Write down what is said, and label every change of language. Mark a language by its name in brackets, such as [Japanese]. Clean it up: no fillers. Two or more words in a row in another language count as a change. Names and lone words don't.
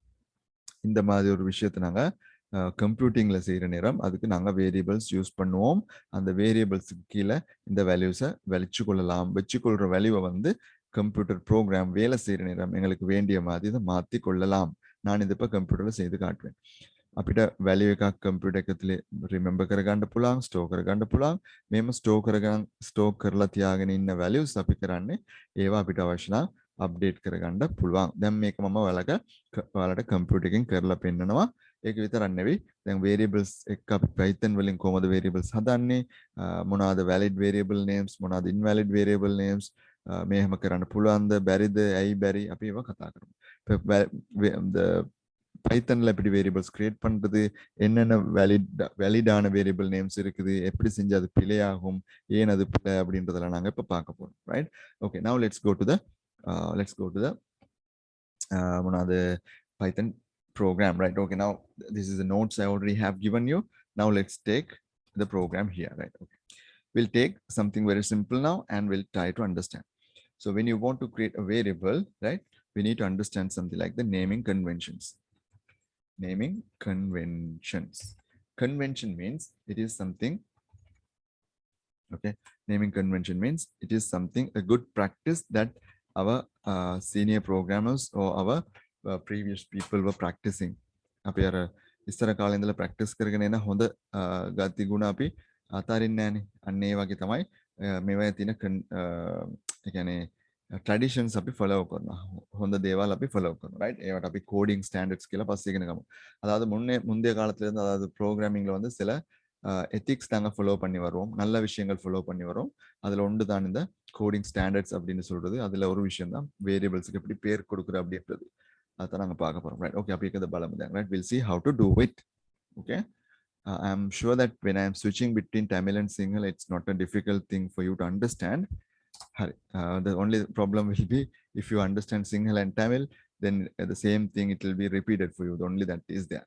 [Tamil] இந்த மாதிரி ஒரு விஷயத்தை நாங்க கம்ப்யூட்டிங்ல செய்யற நேரம் அதுக்கு நாங்க [English] variables use [Tamil] பண்ணுவோம். அந்த வேரியபிள்ஸுக்கு கீழே இந்த வேல்யூஸை வச்சுக்கொள்ற வேல்யூவை வந்து [English] computer program [Tamil] வேலை செய்யற நேரம் எங்களுக்கு வேண்டிய மாதிரி இதை மாற்றி கொள்ளலாம். நான் இதை இப்போ கம்ப்யூட்டர்ல செய்து காட்டுவேன். අපිට වැලියු එකක් කම්පියුටර් එක තුළ රිමෙම්බර් කරගන්න පුළුවන්, ස්ටෝර් කරගන්න පුළුවන්. මේම ස්ටෝර් කරලා තියාගෙන ඉන්න වැලියුස් අපි කරන්නේ ඒවා අපිට අවශ්‍ය නම් අප්ඩේට් කරගන්න පුළුවන්. දැන් මේක මම ඔයාලට කම්පියුටර් එකෙන් කරලා පෙන්නනවා. ඒක විතරක් නෙවෙයි. දැන් variables එක්ක අපි Python වලින් කොහොමද variables හදන්නේ? [English] මොනවාද valid variable names, මොනවාද invalid variable names? [Sinhala] මේ හැම කරන්න පුළුවන්ද, බැරිද, ඇයි බැරි? අපි ඒවා කතා කරමු. [Tamil] பைத்தன்ல எப்படி [English] variables create [Tamil] பண்றது, என்னென்ன வேலிடான [English] variable names [Tamil] இருக்குது, எப்படி செஞ்சு அது பிழையாகும், ஏன் அது பிழை அப்படின்றதெல்லாம் நாங்க இப்ப பார்க்க போறோம். [English] Right? Okay, now let's go to the another Python program. Right? Okay, now this is the notes I already have given you. Now let's take the program here. Right? Okay, we'll take something very simple now and we'll try to understand. So when you want to create a variable, right, we need to understand something like the naming conventions. Naming conventions. Convention means it is something. Okay, naming convention means it is something, a good practice that our senior programmers or our previous people were practicing. [Sinhala] අපි අර ඉස්සර කාලේ ඉඳලා ප්‍රැක්ටිස් කරගෙන එන හොඳ ගති ගුණ අපි අතාරින්නේ නැහනේ. අන්න ඒ වගේ තමයි මේවා තියෙන ඒ කියන්නේ ட்ரெடிஷன்ஸ் අපි ஃபாலோ කරනවා. හොඳ දේවල් අපි ஃபாலோ කරනවා. ரைட்? ඒවට අපි [English] coding standards [Sinhala] කියලා පස්සේ ඉගෙන ගමු. [Tamil] அதாவது முந்தைய காலத்துல இருந்து அதாவது ப்ரோக்ராமிங்ல வந்து சில எத்திக்ஸ் நாங்க ஃபாலோ பண்ணி வருவோம். நல்ல விஷயங்கள் ஃபாலோ பண்ணி வரோம். அதுல ஒன்று தான் இந்த [English] coding standards [Tamil] அப்படின்னு சொல்றது. அதுல ஒரு விஷயம் தான் வேரியபிள்ஸ்க்கு எப்படி பேர் கொடுக்குற அப்படின்றது. அதான் நாங்க பார்க்க போறோம். ரைட்? ஓகே, அப்ப இத බලමු. [English] ரைட்? we'll see how to do it. Okay, I'm sure that when I'm switching between Tamil and Sinhala, it's not a difficult thing for you to understand. The only problem will be if you understand Sinhala and Tamil, then the same thing it will be repeated for you. The only that is there.